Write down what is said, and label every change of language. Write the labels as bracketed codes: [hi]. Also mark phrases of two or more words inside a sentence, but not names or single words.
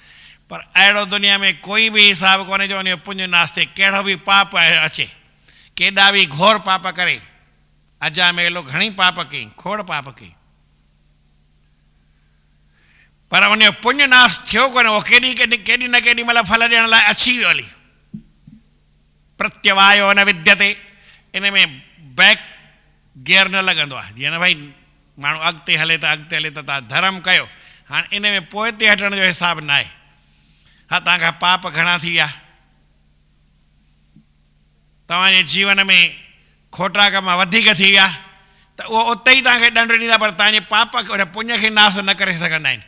[sd] पर अहिड़ो दुनिया में कोई बि हिसाबु कोन्हे जो उन जो पुण्य नाश थिए। कहिड़ो बि पाप अचे, केॾा बि घोर पाप करे, अजा मेलो घणी पाप कई, खोड़ पाप कई, पर उन जो पुण्य नाश थियो कोन्हे। उहो केॾी न केॾी महिल फल ॾियण लाइ अची वियो। [sa] हली प्रत्यवायो न विद्यते, [sd] इन में [en] back gear [sd] न लॻंदो आहे। जीअं न भई माण्हू अॻिते हले त तव्हां धर्म कयो, हाणे इन में पोइ ते हटण जो हिसाबु न आहे। हा तव्हांखां पाप घणा थी विया, तव्हांजे जीवन में खोटा कम वधीक थी विया, त उहो उते ई तव्हांखे ॾंड ॾींदा, पर तव्हांजे पाप पुण्य खे नाश न करे सघंदा आहिनि।